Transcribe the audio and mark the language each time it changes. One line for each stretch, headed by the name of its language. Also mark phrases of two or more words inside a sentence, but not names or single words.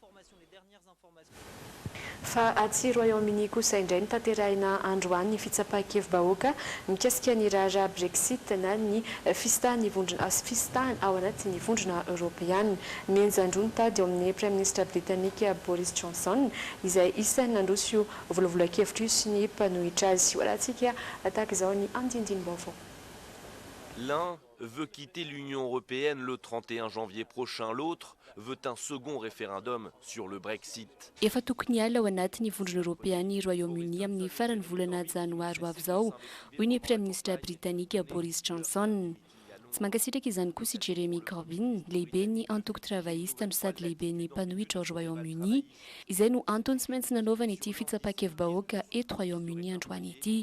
Malagasy: Fa aty Royaume-Uni kosa indray nitanterahina androany ny fitsapahakevim-bahoaka mikasika ny raharaha Brexit na ny fistahany ao anatin'ny vondrona Europeana. Mianjandro nitady eo amin'ny
French: Prime Ministre Britannique
Malagasy: Boris Johnson izay isan'ny nandroso io volavolankevitra io sy ny mpanohitra azy. Hoalantsika tahaka izao ny andinindiny-baovao.
French: L'un veut quitter l'Union européenne le 31 janvier prochain, l'autre veut un second référendum sur le Brexit.
Malagasy: Efa tokony ala ao anatin'ny vondrona Europeana Royaume-Uni amin'ny farany volana janoary ho avy izao, hoy ny
French: Prime Ministre Britannique
Malagasy: Boris Johnson. Tsy mankasitraka izany koa si Jeremy Corbyn, lehibe ny antoko travailliste no sady lehibe ny mpanohitra ao Royaume-Uni, izay no antony tsy maintsy nanaovana ity fitsapahakevim-bahoaka eto Royaume-Uni androany ity.